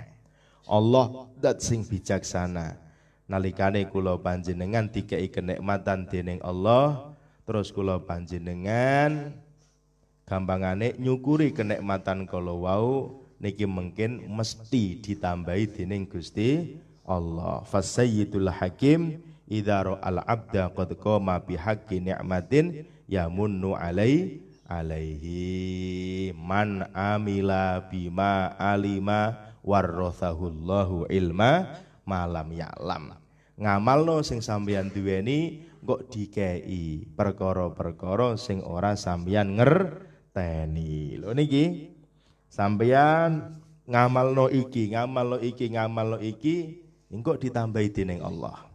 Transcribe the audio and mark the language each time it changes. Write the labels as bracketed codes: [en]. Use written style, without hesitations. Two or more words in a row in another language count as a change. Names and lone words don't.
[jv] Allah dat sing bijaksana nalikane kula panjenengan dikei kenikmatan dening Allah terus kula panjenengan gampangane nyukuri kenikmatan kala wau niki mungkin mesti ditambahi dening Gusti Allah. [ar] فسيد الحكيم إذا رأى العبد قد قام بحق نعمة يمن عليه من عمل بما علم ورثه الله علم ما لم يعلم. [jv] Ngamalno sing sampeyan duweni kok dikei perkara-perkara sing ora sampeyan ngerteni. Lho niki sampeyan ngamalno iki engko ditambahi dening Allah.